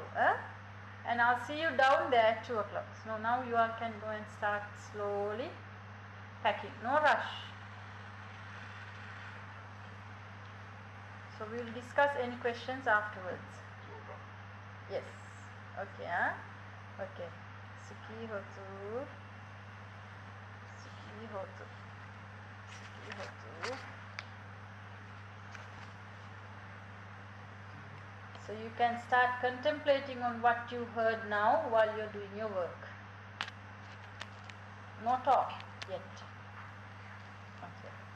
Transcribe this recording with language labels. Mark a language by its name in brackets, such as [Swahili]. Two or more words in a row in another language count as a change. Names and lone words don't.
[English] And I'll see you down there at 2 o'clock. So now you all can go and start slowly packing. No rush. So we will discuss any questions afterwards. Yes. Okay. Okay. [Pali] Sukhi hotu. Sukhi hotu. Sukhi hotu. [English] So you can start contemplating on what you heard now while you're doing your work. Not all yet. Okay.